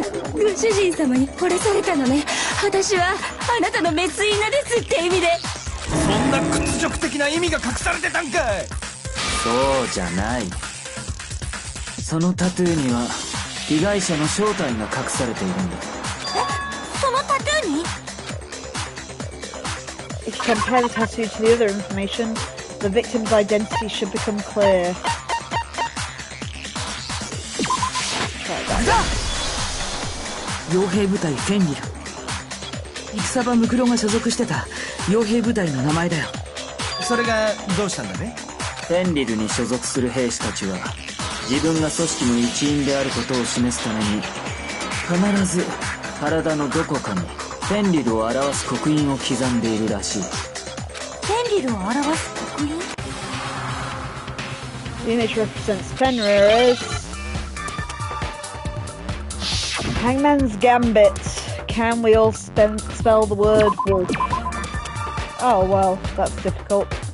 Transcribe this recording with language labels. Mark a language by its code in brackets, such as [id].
[ja] ご主人様に惚れされたのね。私はあなたのメスイナですって意味で。そんな屈辱的な意味が隠されてたんかい。そうじゃない。そのタトゥーには被害者の正体が隠されているんだ。そのタトゥーに？ [en] if you compare the tattoo to the other information, the victim's identity should become clear. Try that. [ja] 傭兵部隊フェンリル。戦場ムクロが所属してた傭兵部隊の名前だよ。それがどうしたんだね。フェンリルに所属する兵士たちは自分が組織の一員であることを示すために必ず体のどこかにフェンリルを表す刻印を刻んでいるらしい。フェンリルを表す刻印？ [en] The image represents Fenrir's Hangman's Gambit. Can we all spell the word wolf? Oh, well, that's difficult.